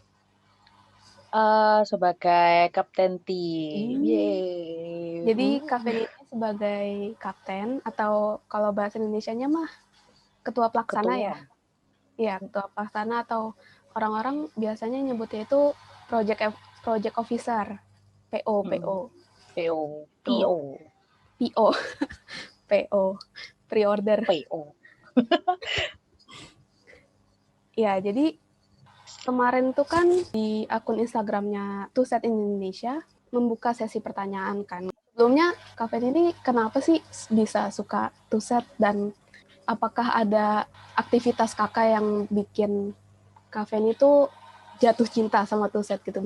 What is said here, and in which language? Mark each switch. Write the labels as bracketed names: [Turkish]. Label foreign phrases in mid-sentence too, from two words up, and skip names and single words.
[Indonesian] Sebagai kapten tim. Yeay. Jadi Kak Feni ini sebagai kapten atau kalau bahasa Indonesianya mah ketua pelaksana ya? Ketua. Iya, ketua pelaksana atau orang-orang biasanya nyebutnya itu [English] project officer, [Indonesian] PO. PO. Tuh, PO. PO, PO, pre-order. PO. Ya, jadi kemarin tuh kan di akun Instagramnya To Set Indonesia membuka sesi pertanyaan kan. Sebelumnya Kak Feni ini kenapa sih bisa suka To Set dan apakah ada aktivitas kakak yang bikin Kak Feni itu jatuh cinta sama To Set gitu?